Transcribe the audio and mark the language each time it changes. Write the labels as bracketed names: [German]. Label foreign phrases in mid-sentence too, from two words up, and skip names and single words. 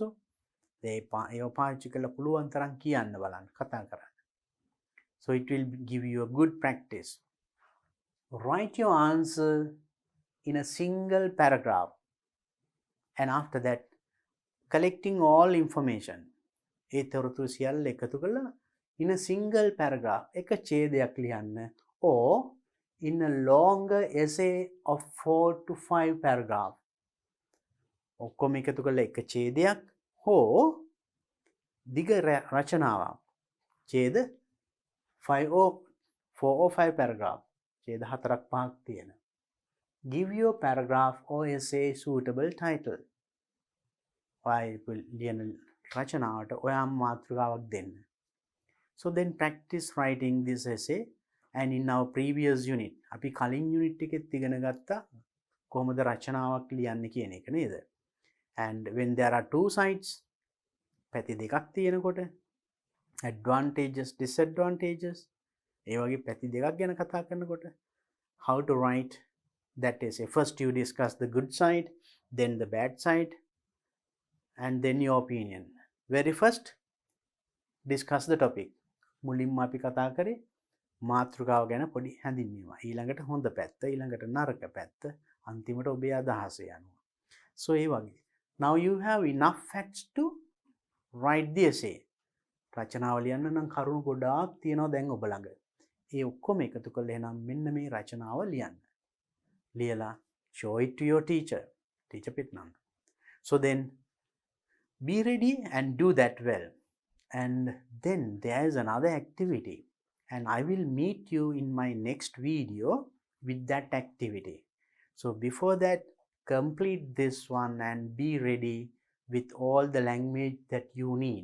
[Sinhala] ඒව පාවිච්චි කරලා පුළුවන් තරම් කියන්න බලන්න, කතා කරන්න. [English] So it will give you a good practice. Write your answer in a single paragraph. And after that, collecting all information. [Sinhala] ඒ තොරතුරු සියල්ල එකතු කරලා [English] in a single paragraph [Sinhala] එක ඡේදයක් ලියන්න. [English] Or in a longer essay of 4 to 5 paragraph. [Sinhala] ඔක්කොම එකතු කරලා එක ඡේදයක් හෝ දිග රචනාවක්. [English] ඡේද 4 or 5 paragraph. [Sinhala] ඡේද 4ක් 5ක් තියෙන. [English] Give your paragraph or essay suitable title. [Sinhala] ඔය ලියන රචනාවට ඔයාම මාතෘකාවක් දෙන්න. [English] So then practice writing this essay, and in our previous unit [Sinhala] අපි කලින් unit එකෙත් ඉගෙන ගත්තා කොහොමද රචනාවක් ලියන්නේ කියන එක නේද? [English] And when there are two sides, [Sinhala] පැති දෙකක් තියෙනකොට [English] advantages disadvantages [Sinhala] ඒ වගේ පැති දෙකක් ගැන කතා කරනකොට [English] how to write that essay. First you discuss the good side, then the bad side, and then your opinion. Very first discuss the topic. [Sinhala] මුලින්ම අපි කතා කරේ මාතෘකාව ගැන පොඩි හැඳින්වීම. ඊළඟට හොඳ පැත්ත, ඊළඟට නරක පැත්ත, අන්තිමට ඔබේ අදහස යනවා. So ඒ වගේ. [English] Now you have enough facts to write the essay. [Sinhala] රචනාව ලියන්න නම් කරුණු ගොඩාක් තියෙනවා දැන් ඔබ ළඟ. ඒ ඔක්කොම එකතු කරලා එහෙනම් මෙන්න මේ රචනාව ලියන්න. [English] ලියලා show it to your teacher. Teacher පිටනන්න. So then be ready and do that well. And then there is another activity, and I will meet you in my next video with that activity. So before that, complete this one and be ready with all the language that you need.